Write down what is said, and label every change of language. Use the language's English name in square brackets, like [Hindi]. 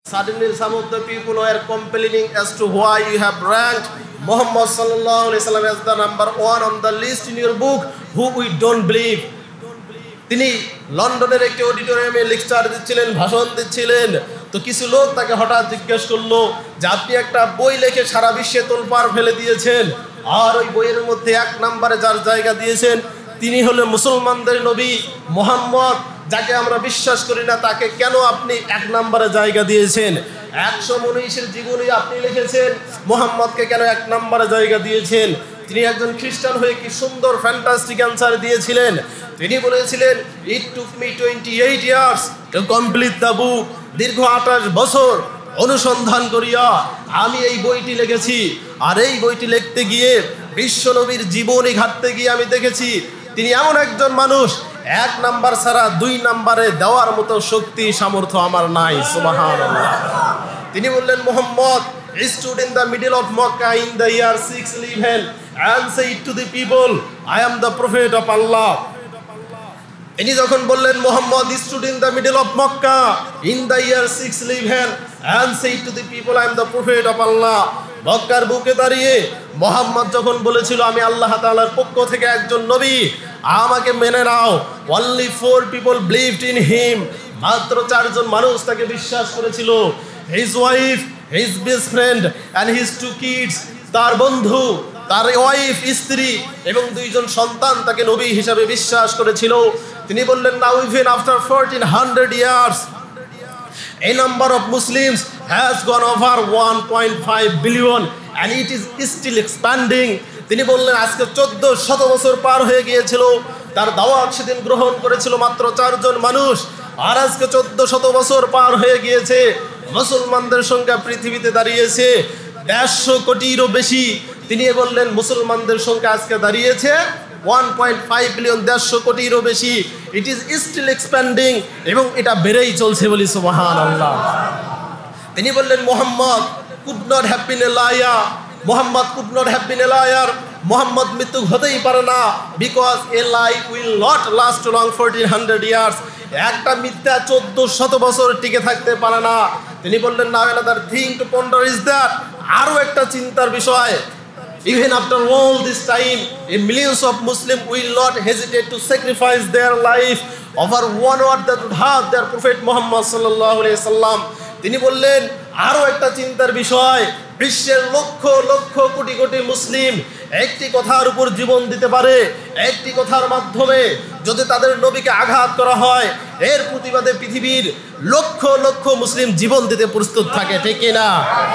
[English] Suddenly, some of the people were complaining as to why you have ranked Muhammad sallallahu alaihi wasallam as the number one on the list in your book, who we don't believe. [Bangla] তিনি লন্ডনের একটি অডিটোরিয়ামে lecture দিচ্ছিলেন, ভাষণ দিচ্ছিলেন। তো কিছু লোক তাকে হঠাৎ জিজ্ঞেস করলো যে আপনি একটা বই লিখে সারা বিশ্বে তোলপাড় ফেলে দিয়েছেন, আর ওই বইয়ের মধ্যে এক নম্বরে যার জায়গা দিয়েছেন তিনি হলেন মুসলমানদের নবী মুহাম্মদ, যাকে আমরা বিশ্বাস করি না, তাকে কেন আপনি এক নম্বরে জায়গা দিয়েছেন? 100 মনীষীর জীবনী আপনি লিখেছেন, মুহাম্মদকে কেন এক নম্বরে জায়গা দিয়েছেন? তিনি একজন খ্রিস্টান হয়ে কি সুন্দর ফ্যান্টাস্টিক অ্যান্সার দিয়েছিলেন। তিনি বলেছিলেন, [English] It took me 28 years to complete the book. [Bangla] দীর্ঘ 28 বছর অনুসন্ধান করিয়া আমি এই বইটি লিখেছি। আর এই বইটি লিখতে গিয়ে বিশ্বনবীর জীবনী ঘাটতে গিয়ে আমি দেখেছি তিনি এমন একজন মানুষ, 1 নাম্বার ছাড়া 2 নাম্বারে দেওয়ার মতো শক্তি সামর্থ্য আমার নাই। সুবহানাল্লাহ। তিনি বললেন, [English] Muhammad stood in the middle of Makkah in the year 611 and said to the people, I am the prophet of Allah. [Bangla] তিনি যখন বললেন [English] Muhammad stood in the middle of Makkah in the year 611 and said to the people, I am the prophet of Allah. [Bangla] মক্কার বুকে দাঁড়িয়ে মুহাম্মদ যখন বলেছিল আমি আল্লাহ তাআলার পক্ষ থেকে একজন নবী, আমাকে মেনে নাও। [English] Only 4 people believed in him. [Bangla] মাত্র 4 জন মানুষ তাকে বিশ্বাস করেছিল। [English] His wife, his best friend and his 2 kids, [Bangla] তার বন্ধু, তার ওয়াইফ, স্ত্রী এবং 2 জন সন্তান তাকে নবী হিসাবে বিশ্বাস করেছিল। তিনি বললেন, [English] now even after 1400 years a number of Muslims has gone over 1.5 billion and it is still expanding. [Bangla] তিনি বললেন আজকে 1400 বছর পার হয়ে গিয়েছিল, তার দাওয়াত সেদিন গ্রহণ করেছিল মাত্র 4 জন মানুষ, আর আজকে 1400 বছর পার হয়ে গিয়েছে, মুসলমানদের সংখ্যা পৃথিবীতে দাঁড়িয়েছে 150 কোটিরও বেশি। তিনি বললেন মুসলমানদের সংখ্যা আজকে দাঁড়িয়েছে 1.5 বিলিয়ন, 150 কোটিরও বেশি। [English] it is still expanding, [Bangla] এবং এটা বেড়েই চলছে বলি সুবহানাল্লাহ। তিনি বললেন [English] Muhammad could not have been a liar, Muhammad could not have been a liar, Muhammad [Bangla] মৃত্যু হতেই পারে না, [English] Because a lie will not last long 1400 years. [Bangla] একটা মিথ্যা 1400 বছর টিকে থাকতে পারে না। তিনি বললেন না, [English] another thing to ponder is that, [Bangla] আরো একটা চিন্তার বিষয়, [English] even after all this time a millions of Muslims will not hesitate to sacrifice their life over one word that would have their prophet Muhammad sallallahu alaihi wasallam. [Bangla] তিনি বললেন আরো একটা চিন্তার বিষয়, বিশ্বের লক্ষ লক্ষ কোটি কোটি মুসলিম একটি কথার উপর জীবন দিতে পারে, একটি কথার মাধ্যমে যদি তাদের নবীকে আঘাত করা হয়, এর প্রতিবাদে পৃথিবীর লক্ষ লক্ষ মুসলিম জীবন দিতে প্রস্তুত থাকে, ঠিক কিনা?